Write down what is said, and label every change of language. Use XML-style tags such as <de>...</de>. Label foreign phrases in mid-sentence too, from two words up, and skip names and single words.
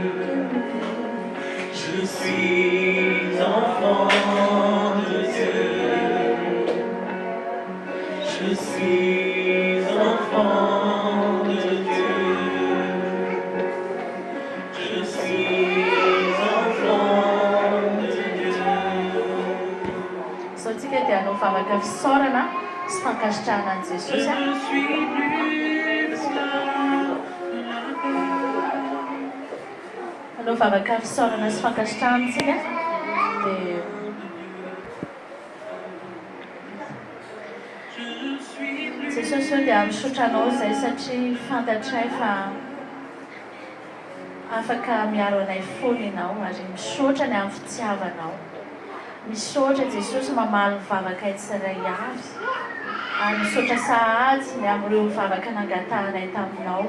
<fr>Je suis enfant de Dieu. Je suis enfant de Dieu. Je suis enfant de Dieu.</fr> <mg>Saotsika dia hanovavaka fisaorana sy fankasitrahana an' Jesosy.</mg> <fr>Je ne suis plus esclave de la peur.</fr> <mg>Hanovavaka fisaorana sy fankasitrahantsika dia</mg> <fr>Je ne suis plus</fr> <mg>Jesosy io dia misaotra anao izay satria fantatray fa afaka miaro anay foana ianao ary misaotra ny amin'ny fitiavanao. Misaotra Jesosy mamaly ny vavaka tsirairay avy ary misaotra sahady ny amin'ireo vavaka nangatahanay taminao.</mg>